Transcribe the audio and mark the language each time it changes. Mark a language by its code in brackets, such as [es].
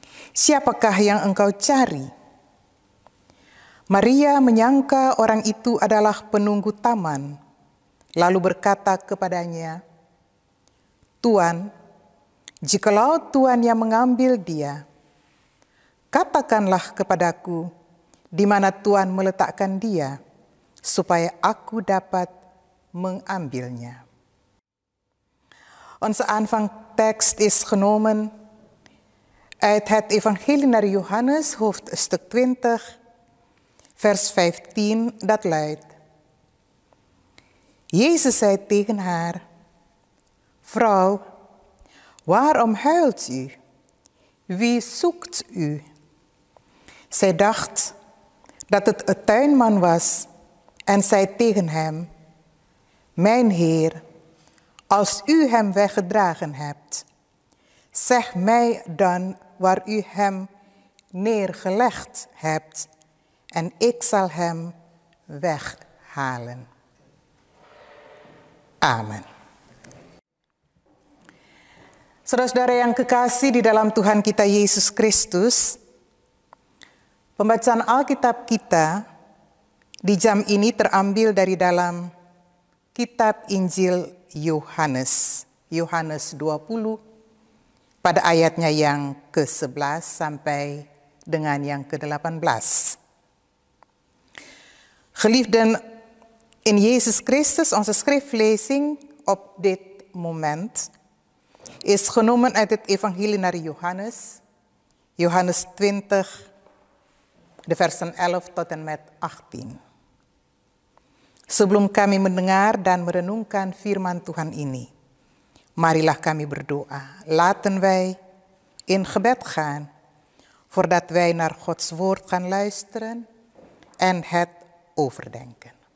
[id] Siapakah yang engkau cari?" Maria menyangka orang itu adalah penunggu taman, lalu berkata kepadanya, "Tuan, jikalau Tuan yang mengambil dia, katakanlah kepadaku di mana Tuan meletakkan dia, supaya aku dapat mengambilnya." [nl] Onze aanvangtekst is genomen uit het Evangelie naar Johannes, hoofdstuk 20, vers 15, dat luidt: Jezus zei tegen haar, "Vrouw, waarom huilt u? Wie zoekt u?" Zij dacht dat het een tuinman was en zei tegen hem, "Mijn Heer, als u hem weggedragen hebt, zeg mij dan waar u hem neergelegd hebt en ik zal hem weghalen." Amen. [id] Saudara-saudara yang kekasih di dalam Tuhan kita Yesus Kristus, pembacaan Alkitab kita di jam ini terambil dari dalam kitab Injil Yohanes, Yohanes 20 pada ayatnya yang ke-11 sampai dengan yang ke-18. [nl] Geliefden in Jezus Christus, onze schriftlezing op dit moment is genomen uit het Evangelie naar Johannes, Johannes 20, de versen 11 tot en met 18. [id] Sebelum kami mendengar dan merenungkan firman Tuhan ini, marilah kami berdoa. [nl] Laten wij in gebed gaan, voordat wij naar Gods woord gaan luisteren en het overdenken.